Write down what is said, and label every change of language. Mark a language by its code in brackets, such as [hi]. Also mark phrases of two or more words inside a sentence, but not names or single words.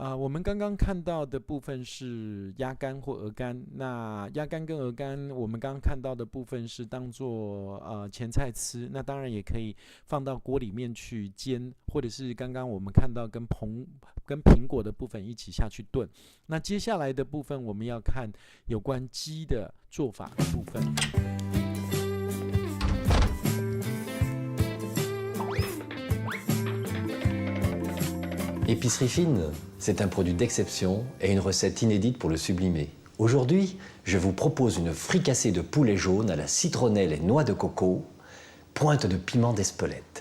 [zh] 我们刚刚看到的部分是鸭肝或鹅肝。那鸭肝跟鹅肝，我们刚刚看到的部分是当做前菜吃。那当然也可以放到锅里面去煎，或者是刚刚我们看到跟苹果的部分一起下去炖。那接下来的部分，我们要看有关鸡的做法的部分。 [fr] Épicerie fine, c'est un produit d'exception et une recette inédite pour le sublimer. Aujourd'hui, je vous propose une fricassée de poulet jaune à la citronnelle et noix de coco, pointe de piment d'Espelette.